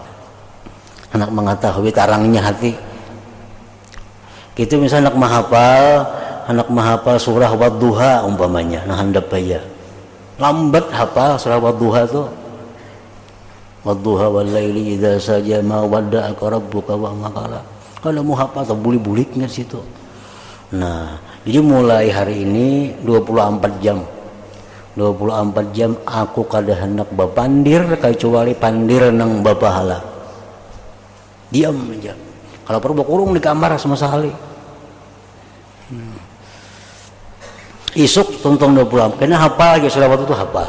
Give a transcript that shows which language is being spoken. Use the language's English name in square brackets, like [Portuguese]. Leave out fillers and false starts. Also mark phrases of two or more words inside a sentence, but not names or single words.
[Banjar] Anak mengetahui tarangnya hati. Gitu misalnya anak menghafal surah Wadduha umpamanya, nah handap aja. Lambat hafal surah Wadduha tuh. [Arabic] والضحى والليل إذا سجى ما ودعك ربك وما قلى. [Banjar] Kalau mau hafal tuh bulik-buliknya situ. Nah, jadi mulai hari ini 24 jam. 24 jam aku kada hendak berpandir kecuali pandir nang berpahala. Diam aja. Kalau perlu kurung di kamar sama sekali. Isuk tonton 20 karena hafal aja selawat itu hafal.